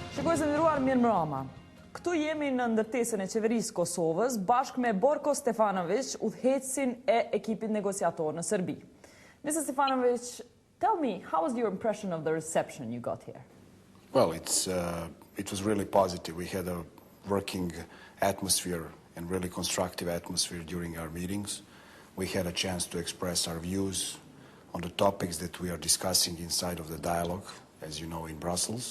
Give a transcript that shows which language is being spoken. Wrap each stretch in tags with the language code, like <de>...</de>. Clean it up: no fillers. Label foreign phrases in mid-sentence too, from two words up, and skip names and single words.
<sq>Shikues e nderuar, mirëmbrëma. Këtu jemi në ndërtesën e qeverisë Kosovës bashkë me Borisllav Stefanoviq, udhëheqësin e ekipit negociator në Serbi.</sq> <en>Mr. Stefanoviq, tell me, how was your impression of the reception you got here? Well, it was really positive. We had a working atmosphere and really constructive atmosphere during our meetings. We had a chance to express our views on the topics that we are discussing inside of the dialogue, as you know, in Brussels.</en>